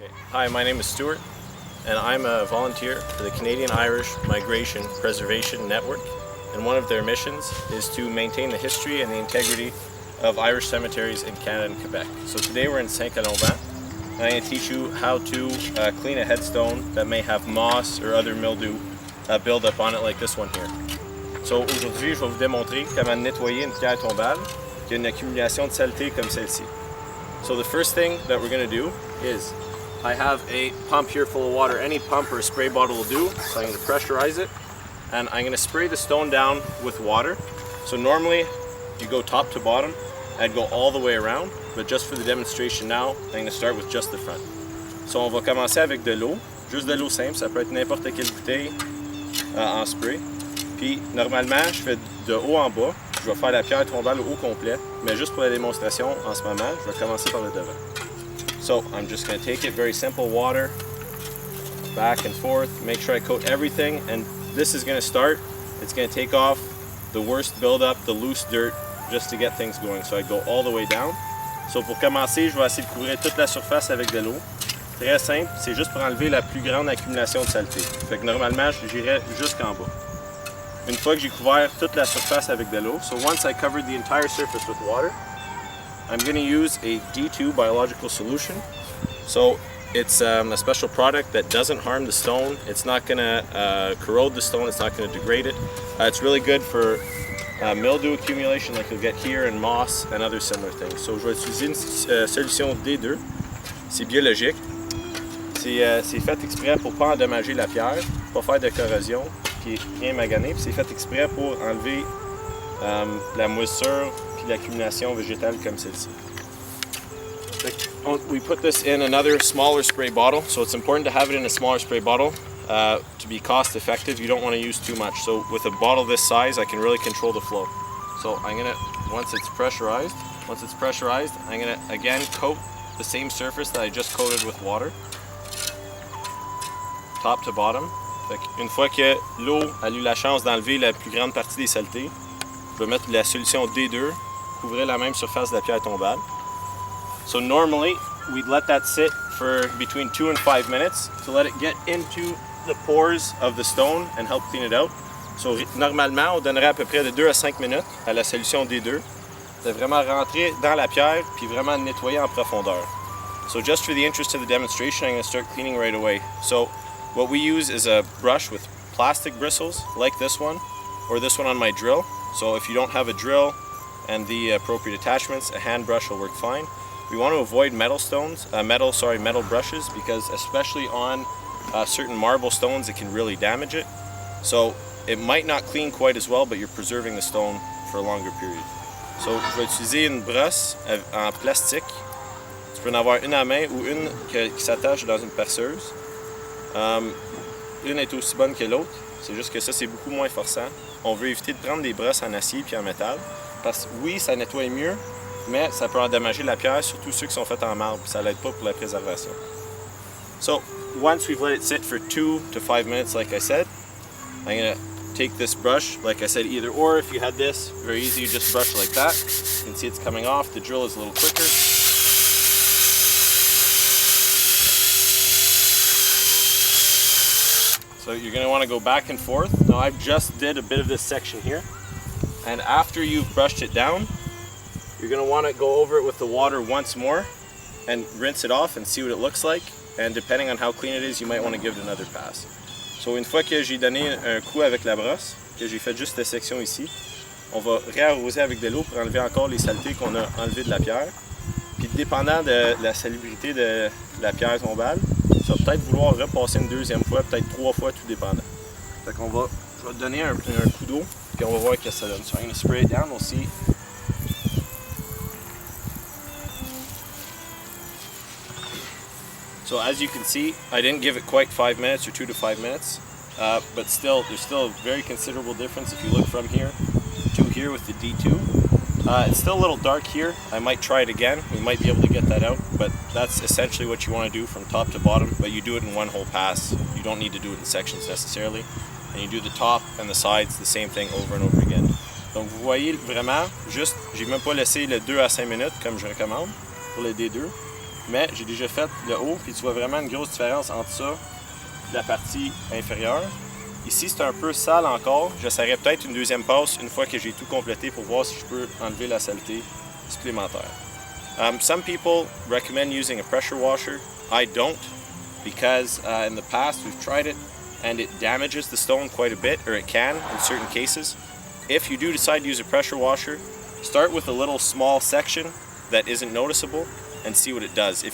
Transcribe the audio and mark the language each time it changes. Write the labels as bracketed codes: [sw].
[en] Hi, my name is Stuart, and I'm a volunteer for the Canadian-Irish Migration Preservation Network, and one of their missions is to maintain the history and the integrity of Irish cemeteries in Canada and Quebec. So today we're in St-Colomban, and I'm going to teach you how to clean a headstone that may have moss or other mildew build up on it, like this one here. [fr] So aujourd'hui, je vais vous démontrer comment nettoyer une pierre tombale qui a une accumulation de saleté comme celle-ci. [en] So the first thing that we're going to do is, I have a pump here full of water. Any pump or a spray bottle will do. So I'm going to pressurize it, and I'm going to spray the stone down with water. So normally you go top to bottom, I'd go all the way around, but just for the demonstration now, I'm going to start with just the front. [fr] So on va commencer avec de l'eau, juste de l'eau simple, ça peut être n'importe quelle bouteille en spray. Puis normalement, je fais de haut en bas, je vais faire la pierre tombale au complet, mais juste pour la démonstration en ce moment, je vais commencer par le devant. [en] So I'm just going to take it, very simple, water, back and forth, make sure I coat everything, and this is going to start, it's going to take off the worst buildup, the loose dirt, just to get things going. So I go all the way down. [fr] So pour commencer, je vais essayer de couvrir toute la surface avec de l'eau. Très simple, c'est juste pour enlever la plus grande accumulation de saleté. Fait que normalement, j'irai jusqu'en bas. Une fois que j'ai couvert toute la surface avec de l'eau, [en] so once I covered the entire surface with water, I'm going to use a D2 biological solution. So it's a special product that doesn't harm the stone. It's not going to corrode the stone. It's not going to degrade it. It's really good for mildew accumulation like you'll get here, and moss and other similar things. [fr] So je vais utiliser une solution D2. C'est biologique. C'est fait exprès pour ne pas endommager la pierre, pas faire de corrosion, puis rien maganer. Puis c'est fait exprès pour enlever la moisissure puis l'accumulation végétale comme celle-ci. [en] We put this in another smaller spray bottle, so it's important to have it in a smaller spray bottle to be cost effective. You don't want to use too much. So with a bottle this size, I can really control the flow. So I'm gonna, once it's pressurized, I'm gonna again coat the same surface that I just coated with water, top to bottom. [fr] Une fois que l'eau a eu la chance d'enlever la plus grande partie des saletés, je vais mettre la solution D2, couvrir la même surface de la pierre tombale. [en] So normally we'd let that sit for between 2 and 5 minutes to let it get into the pores of the stone and help clean it out. [fr] So normalement, on donnerait à peu près de 2 à 5 minutes à la solution D2 de vraiment rentrer dans la pierre puis vraiment nettoyer en profondeur. [en] So just for the interest of the demonstration, I'm going to start cleaning right away. So what we use is a brush with plastic bristles like this one, or this one on my drill. So if you don't have a drill and the appropriate attachments, a hand brush will work fine. We want to avoid metal brushes, because especially on certain marble stones, it can really damage it. So it might not clean quite as well, but you're preserving the stone for a longer period. [fr] So je vais utiliser une brosse en plastique. Tu peux en avoir une à main ou une qui s'attache dans une perceuse. Une est aussi bonne que l'autre, c'est juste que ça c'est beaucoup moins forçant. On veut éviter de prendre des brosses en acier puis en métal, parce que oui, ça nettoie mieux, mais ça peut endommager la pierre, surtout ceux qui sont faits en marbre, ça l'aide pas pour la préservation. [en] So once we've let it sit for 2 to 5 minutes, like I said, I'm gonna take this brush, like I said, either or. If you had this, very easy, you just brush like that. You can see it's coming off. The drill is a little quicker. So you're going to want to go back and forth. Now I've just did a bit of this section here, and after you've brushed it down, you're going to want to go over it with the water once more and rinse it off and see what it looks like, and depending on how clean it is, you might want to give it another pass. [fr] So une fois que j'ai donné un coup avec la brosse, que j'ai fait juste cette section ici, on va réarroser avec de l'eau pour enlever encore les saletés qu'on a enlevées de la pierre. Puis dépendant de la salubrité de la pierre tombale, tu vas peut-être vouloir repasser une deuxième fois, peut-être 3 fois, tout dépendant. Fait qu'on va, je vais te donner un coup d'eau, puis on va voir ce que ça donne. [en] So I'm going to spray it down, we'll see. So as you can see, I didn't give it quite 5 minutes, or 2 to 5 minutes, but still, there's still a very considerable difference if you look from here to here with the D2. It's still a little dark here. I might try it again. We might be able to get that out, but that's essentially what you want to do from top to bottom, but you do it in one whole pass. You don't need to do it in sections necessarily. And you do the top and the sides, the same thing over and over again. [fr] Donc vous voyez vraiment, juste, j'ai même pas laissé le 2 à 5 minutes comme je recommande pour le D2. mais j'ai déjà fait le haut, puis tu vois vraiment une grosse différence entre ça et la partie inférieure. Ici, c'est un peu sale encore. J'essaierai peut-être une deuxième passe une fois que j'ai tout complété pour voir si je peux enlever la saleté supplémentaire. [en] Some people recommend using a pressure washer. I don't, because in the past we've tried it and it damages the stone quite a bit, or it can in certain cases. If you do decide to use a pressure washer, start with a little small section that isn't noticeable and see what it does.